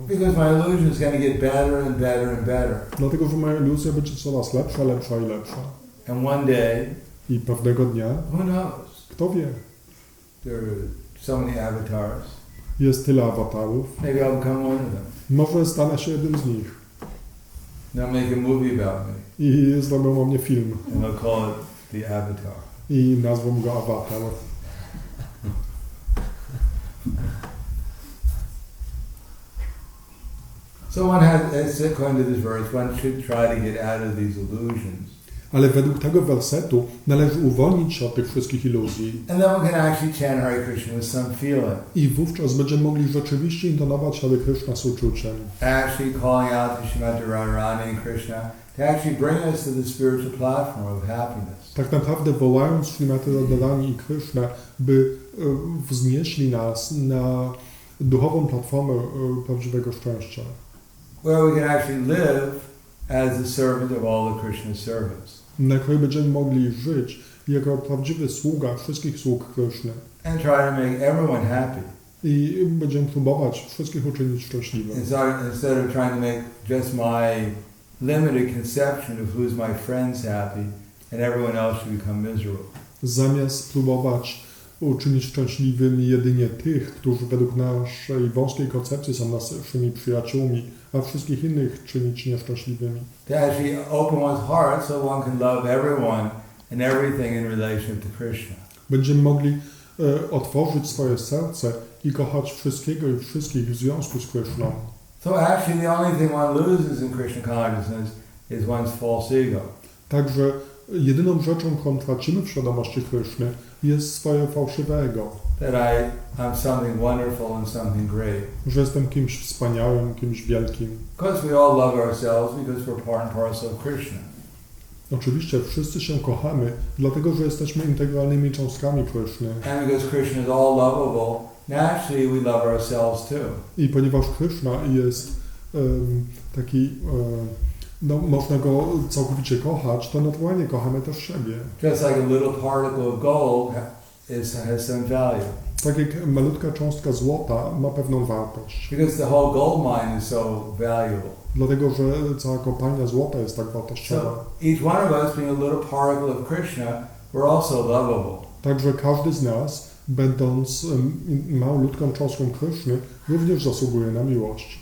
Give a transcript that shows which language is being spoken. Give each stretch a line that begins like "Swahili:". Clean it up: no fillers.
English: Because my illusion is going to get better and better and better.
Polish: Dlatego, że moja iluzja będzie coraz lepsza, lepsza i lepsza.
English: And one day,
Polish: I pewnego dnia,
English: who knows?
Polish: kto wie,
English: There are so many avatars.
Polish: jest tyle awatarów.
English: Maybe I'll become one of them.
Polish: Może stanę się jednym z nich.
English: They'll make a movie about me.
Polish: I zrobią o mnie film.
English: And they'll call it The Avatar.
Polish: I nazwą go Awatar.
English: So one has, according to this verse, one should try to get out of these illusions.
Polish: Ale według tego wersetu należy uwolnić się od tych wszystkich iluzji.
English: And then we can actually chant Hare Krishna with some feeling.
Polish: I wówczas będziemy mogli rzeczywiście intonować Hare Krishna z uczuciem.
English: Actually calling out to Śrimati Radharani and Krishna to actually bring us to the spiritual platform of happiness.
Polish: Tak naprawdę wołając Śrimati Radharani i Krishnę, by wznieśli nas na duchową platformę prawdziwego szczęścia.
English: Where we can actually live as the servant of all the Krishna's servants.
Polish: Na której będziemy mogli żyć jako prawdziwy sługa wszystkich sług Kryszny.
English: And try to make everyone happy.
Polish: I będziemy próbować wszystkich uczynić szczęśliwymi.
English: Instead of trying to make just my limited conception of who's my friends happy and everyone else should become miserable.
Polish: Zamiast próbować uczynić szczęśliwymi jedynie tych, którzy według naszej wąskiej koncepcji są naszymi przyjaciółmi, a wszystkich innych czynić nieszczęśliwymi.
English: To actually open one's heart so one can love everyone and everything in relation to Krishna.
Polish: Będziemy mogli otworzyć swoje serce i kochać wszystkiego i wszystkich w związku z Kryszną.
English: So actually the only thing one loses in Krishna consciousness is one's false ego.
Polish: Także jedyną rzeczą, którą tracimy w świadomości Kryszny, jest swoje fałszywe ego.
English: That I'm something wonderful and something great.
Polish: Że jestem kimś wspaniałym, kimś wielkim.
English: Because we all love ourselves because we're part and parcel of Krishna.
Polish: Oczywiście wszyscy się kochamy, dlatego że jesteśmy integralnymi cząstkami Kryszny.
English: And because Krishna is all lovable, naturally we love ourselves too.
Polish: I ponieważ Kryszna jest taki, no, można go całkowicie kochać, to naturalnie kochamy też siebie.
English: Just like a little particle of gold has some value.
Polish: Tak jak malutka cząstka złota ma pewną wartość.
English: Because the whole gold mine is so valuable.
Polish: Dlatego, że cała kopalnia złota jest tak wartościowa.
English: So each one of us being a little particle of Krishna, we're also lovable.
Polish: Także każdy z nas, będąc malutką cząstką Kryszny, również zasługuje na miłość.